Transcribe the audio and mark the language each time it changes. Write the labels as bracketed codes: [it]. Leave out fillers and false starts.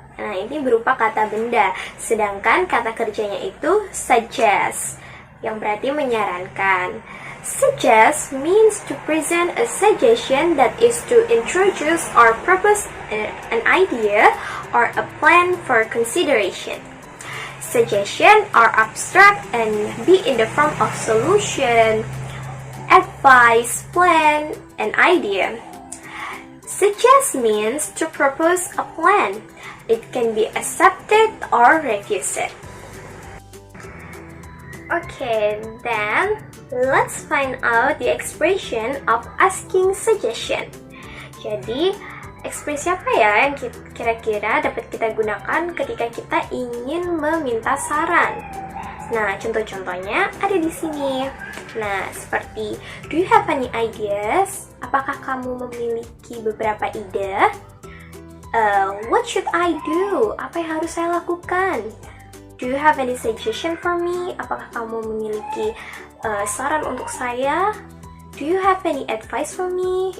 [id] Nah, ini berupa kata benda, sedangkan kata kerjanya itu suggest, yang berarti menyarankan. [en] Suggest means to present a suggestion that is to introduce or propose an idea or a plan for consideration. Suggestion are abstract and be in the form of solution, advice, plan, and idea. Suggest means to propose a plan. It can be accepted or refused. Okay, then let's find out the expression of asking suggestion. [id] Jadi, ekspresi apa ya yang kira-kira dapat kita gunakan ketika kita ingin meminta saran? Nah, contoh-contohnya ada di sini. Nah, seperti [en] do you have any ideas? [id] Apakah kamu memiliki beberapa ide? [en] What should I do? [id] Apa yang harus saya lakukan? [en] Do you have any suggestion for me? [id] Apakah kamu memiliki saran untuk saya? [en] Do you have any advice for me?